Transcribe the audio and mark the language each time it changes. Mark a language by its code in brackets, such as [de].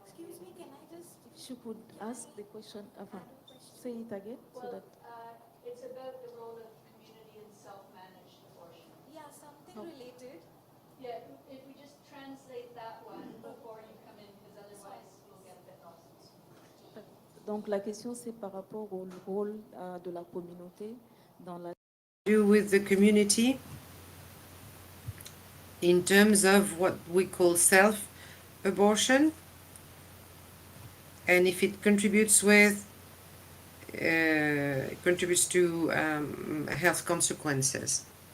[en] Excuse me, can I just, if she could ask the question, say it again, so that. It's about the role of community in self-managed abortion. Yeah, something related. Yeah, if we just translate that one before you come in, because otherwise we'll get a bit lost. [fr] Donc la question c'est par rapport au rôle de la communauté dans la. [en] Do with the community in terms of what we call self-abortion, and if it contributes to health consequences.